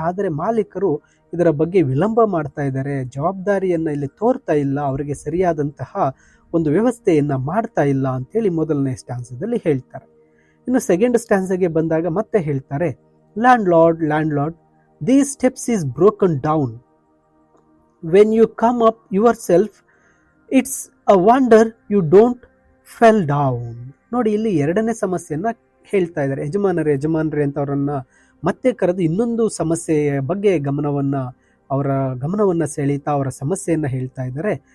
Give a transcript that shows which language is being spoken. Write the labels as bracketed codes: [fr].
[kn] ಆದರೆ ಮಾಲೀಕರು ಇದರ ಬಗ್ಗೆ ವಿಳಂಬ ಮಾಡ್ತಾ ಇದ್ದಾರೆ, ಜವಾಬ್ದಾರಿಯನ್ನ ಇಲ್ಲಿ ತೋರ್ತಾ ಇಲ್ಲ, ಅವರಿಗೆ ಸರಿಯಾದಂತಹ ಒಂದು ವ್ಯವಸ್ಥೆಯನ್ನ ಮಾಡ್ತಾ ಇಲ್ಲ ಅಂತೇಳಿ ಮೊದಲನೇ ಸ್ಟ್ಯಾನ್ಸದಲ್ಲಿ ಹೇಳ್ತಾರೆ. ಇನ್ನು ಸೆಕೆಂಡ್ ಸ್ಟ್ಯಾನ್ಸ್ಗೆ ಬಂದಾಗ ಮತ್ತೆ ಹೇಳ್ತಾರೆ, land lord, [en] these steps is broken down. When you come up yourself, it's a wonder you don't fell down. [kn] ನೋಡಿ, ಇಲ್ಲಿ ಎರಡನೇ ಸಮಸ್ಯೆಯನ್ನ ಹೇಳ್ತಾ ಇದ್ದಾರೆ. ಯಜಮಾನರೇ ಅಂತ ಅವರನ್ನ ಮತ್ತೆ ಕರೆದು ಇನ್ನೊಂದು ಸಮಸ್ಯೆಯ ಬಗ್ಗೆ ಅವರ ಗಮನವನ್ನ ಸೆಳೀತಾ ಅವರ ಸಮಸ್ಯೆಯನ್ನ ಹೇಳ್ತಾ ಇದ್ದಾರೆ.